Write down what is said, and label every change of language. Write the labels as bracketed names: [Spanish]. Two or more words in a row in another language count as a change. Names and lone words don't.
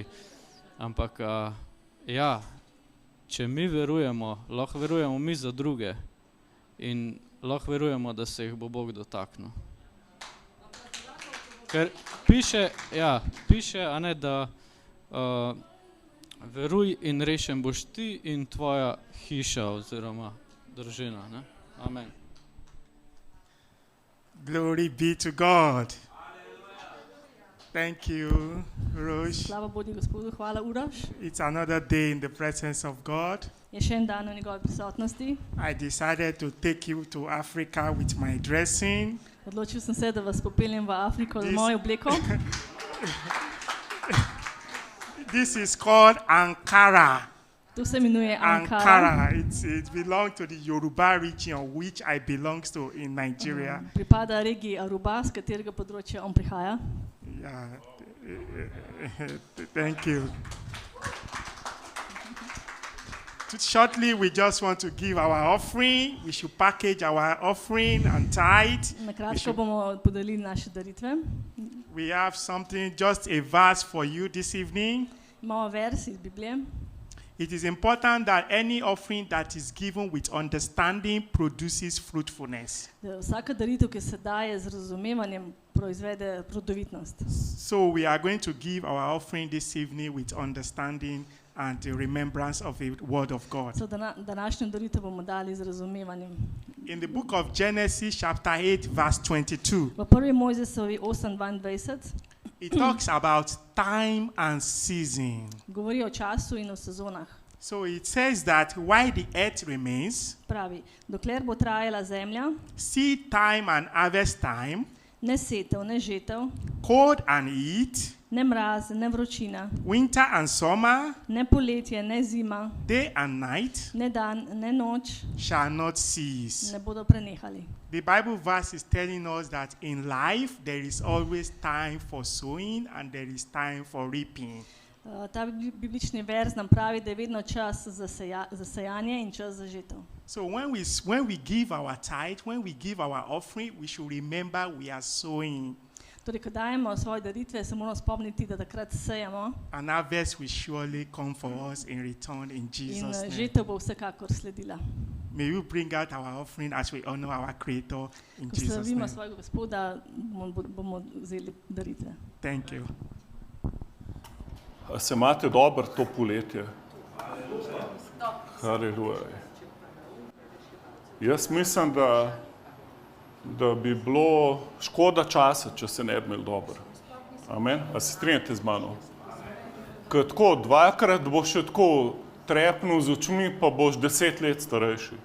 [Slovenian] Ampak ja, če mi verujemo, lahko verujemo mi za druge in lahko verujemo, da se jih bo Bog dotaknil. Ker piše, da veruj in rešen boš ti in tvoja hiša oziroma družina. Ne? Amen. [English] Glory be to God. Thank you, Uroš. [Slovenian] Slava Bogu Gospodu, hvala Uroš. [English] It's another day in the presence of God. [Slovenian] Je še en dan v njegovi prisotnosti. [English] I decided to take you to Africa with my dressing. [Slovenian] Odločil sem se, da vas popeljem v Afriko z mojo obleko. [English] This is called Ankara. [Slovenian] To se imenuje Ankara. [English] It belongs to the Yoruba region, which I belong to in Nigeria. [Slovenian] Pripada regiji Aruba, z katerega področja on prihaja. [English] Yeah. Thank you. Shortly, we just want to give our offering. We should package our offering and tithe. [Slovenian] Na kratko bomo podelili naše daritve. [English] We have something, just a verse for you this evening. [Slovenian] Imamo vers iz Biblije. [English] It is important that any offering that is given with understanding produces fruitfulness. [Slovenian] Vsaka daritev, ki se daje z razumevanjem, proizvede plodovitnost. [English] So we are going to give our offering this evening with understanding and the remembrance of the word of God. [Slovenian] So današnjo daritev bomo dali z razumevanjem. [English] In the book of Genesis chapter 8 verse 22. [Slovenian] V 1. Mojzesovi 8:22 [English] it talks about time and season. [Slovenian] Govori o času in o sezonah. [English] So it says that while the earth remains, [Slovenian] Pravi, dokler bo trajala zemlja, [English] seed time and harvest time, [Slovenian] ne setev, ne žetev, [English] cold and heat, [Slovenian] ne mraz, ne vročina, [English] winter and summer, [Slovenian] ne poletje, ne zima, [English] day and night [Slovenian] ne dan, ne noč [English] shall not cease. [Slovenian] ne bodo prenehali. [English] The Bible verse is telling us that in life there is always time for sowing and there is time for reaping. [Slovenian] Ta biblični verz nam pravi, da je vedno čas za sejanje in čas za žetev. [English] So when we give our tithe, when we give our offering, we should remember we are sowing. [Slovenian] Torej, ko dajemo svoje daritve, se moramo spomniti, da takrat sejamo [English] And harvest will surely come for us in return in [Slovenian] in [English] Jesus' name. [Slovenian] žetev bo vsekakor sledila. [English] May we bring out our offering as we honor our Creator in [Slovenian] Ko [English] Jesus' [Slovenian] slavimo [English] name. [Slovenian] svojega Gospoda, bomo vzeli daritve. [English] Thank you. [Slovenian] A se imate dobro to poletje? Haleluja. Jaz mislim, da bi bilo škoda časa, če se ne bi imeli dobro. Amen? A se strinjate z mano? Ker tako dvakrat boš še tako trepnil z očmi, pa boš 10 let starejši.